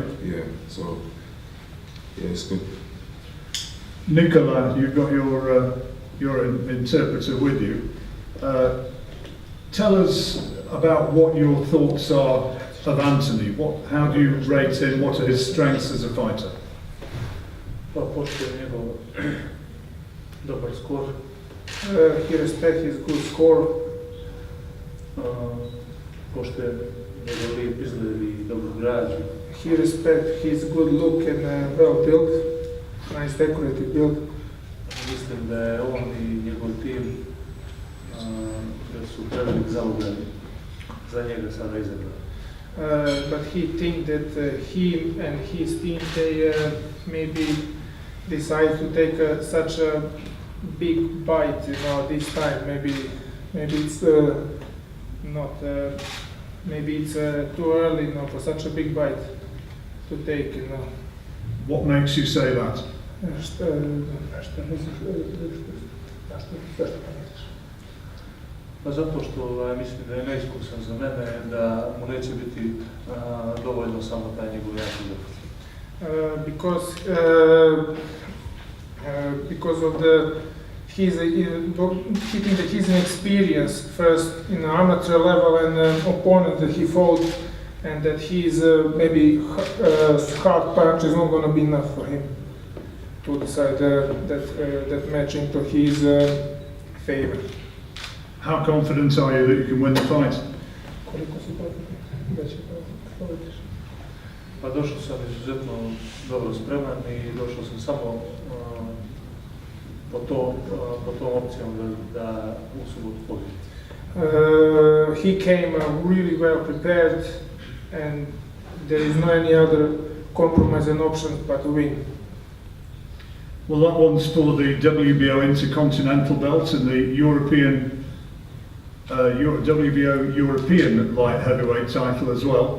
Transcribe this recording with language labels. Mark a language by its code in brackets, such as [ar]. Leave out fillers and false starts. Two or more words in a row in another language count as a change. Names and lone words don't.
[en] Yeah. So yeah, it's good. Nicola, you've got your interpreter with you. Tell us about what your thoughts are of Anthony. How do you rate him? What are his strengths as a fighter? [bs] Pa poštujem njegov dobar skor. [en] He respect his good score. [bs] Poštujem njegov lijep izgled i dobru građu. [en] He respect his good look and well built, nice decorative build. [bs] Mislim da je on i njegov tim da su prevelik zalogani za njega sada izabrali. [en] But he think that him and his team they maybe decide to take such a big bite, this time. Maybe it's not. Maybe it's too early, for such a big bite to take. What makes you say that? [bs] Pa zato što mislim da je neiskusan za mene, da mu neće biti dovoljno samo taj njegov jaki zapad. [en] Because of he thinks that he's inexperienced first in the amateur level and opponent that he fought, and that he's maybe hard punch is not going to be enough for him to decide that match into his favor. How confident are you that you can win the fight? [bs] Pa došao sam izuzetno dobro spreman i došao sam samo po tom opcijom da u subotu pobijedim. [en] He came really well prepared and there is no any other compromise and option but to win. Well, that one's for the WBO Intercontinental belt and the European WBO European light heavyweight title as well.